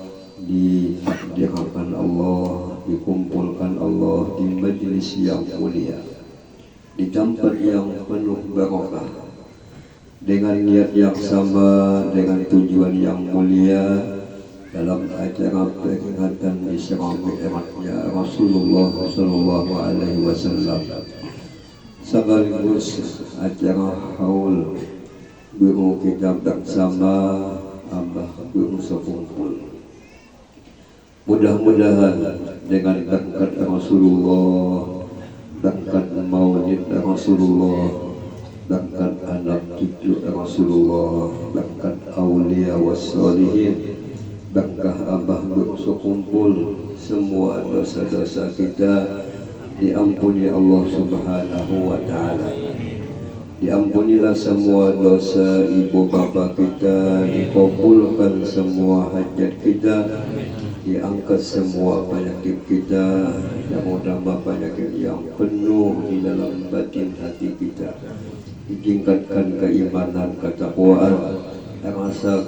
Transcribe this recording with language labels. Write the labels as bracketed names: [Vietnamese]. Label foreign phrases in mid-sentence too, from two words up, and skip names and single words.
[Indonesian] ditakdirkan Allah, dikumpulkan Allah di majlis yang mulia, di tempat yang penuh barakah, dengan niat yang sama, dengan tujuan yang mulia, dalam acara peringatan Isra Mi'rajnya Rasulullah [Arabic] صلى الله عليه وسلم, [Indonesian] sekaligus acara haul guru kita bersama Abah Guru sekumpul. Mudah-mudahan dengan berkat Rasulullah, berkat maulid Rasulullah, berkat anak cucu Rasulullah, berkat [Arabic] أولياء والصالحين, [Indonesian] berkah Abah berkumpul, semua dosa-dosa kita diampuni Allah [Arabic] سبحانه وتعالى. [Indonesian] Diampunilah semua dosa ibu bapa kita, dikabulkan semua hajat kita, diangkat semua penyakit kita, yang menambah penyakit yang penuh di dalam batin hati kita, ditingkatkan keimanan, ketakwaan, rasa